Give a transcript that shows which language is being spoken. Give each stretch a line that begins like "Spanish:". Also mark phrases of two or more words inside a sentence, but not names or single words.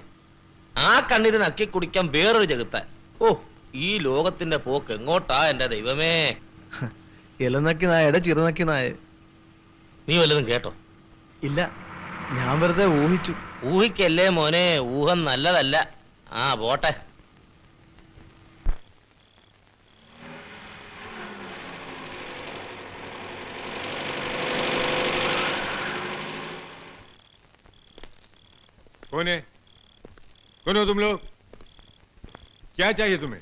Malayalam: ആ കണ്ണിരുന്ന് അക്കി കുടിക്കാൻ വേറൊരു ജഗത്താൻ. ഓ, ഈ ലോകത്തിന്റെ പോക്ക് എങ്ങോട്ടാ എന്റെ ദൈവമേ. ഇലനക്കി നായയുടെ ചിറുനക്കി നായ. നീ വല്ലതും കേട്ടോ? ഇല്ല, ഞാൻ വെറുതെ ഊഹിച്ചു. ഊഹിക്കല്ലേ മോനെ, ഊഹം നല്ലതല്ല. ആ പോട്ടെ.
Hindi: कौन है? कौन हो तुम लोग? क्या चाहिए तुम्हें?